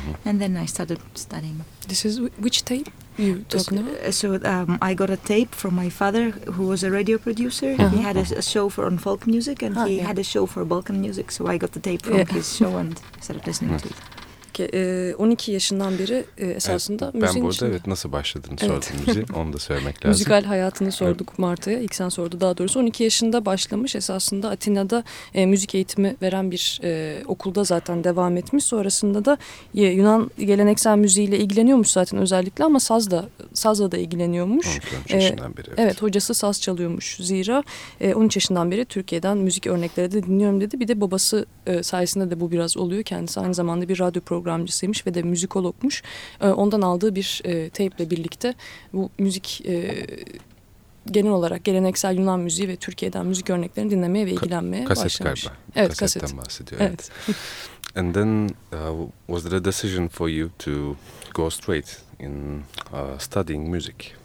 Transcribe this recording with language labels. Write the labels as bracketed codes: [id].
[en] And then I started studying. This is which tape? You talking about? So I got a tape from my father, who was a radio producer. He had a show for on folk music, and he had a show for Balkan music. So I got the tape from his show and started listening to it. [tr] 12 yaşından beri esasında müziğin içinde. Ben burada evet nasıl başladığını sordum müziği, onu da söylemek lazım. Müzikal hayatını sorduk Marta'ya, ilk sen sordu daha doğrusu. 12 yaşında başlamış esasında Atina'da müzik eğitimi veren bir okulda zaten devam etmiş. Sonrasında da Yunan geleneksel müziğiyle ilgileniyormuş zaten özellikle ama sazla da ilgileniyormuş. 13 yaşından beri evet. Evet, hocası saz çalıyormuş zira. 13 yaşından beri Türkiye'den müzik örnekleri de dinliyorum dedi. Bir de babası sayesinde de bu biraz oluyor. Kendisi aynı zamanda bir radyo programcısıymış ve de müzikologmuş. Ondan aldığı bir teyple birlikte bu müzik genel olarak geleneksel Yunan müziği ve Türkiye'den müzik örneklerini dinlemeye ve ilgilenmeye kaset başlamış. Kaset galiba. Evet, kasetten kaset. Bahsediyor. Evet. [en] And then was there a decision for you to go straight in studying music?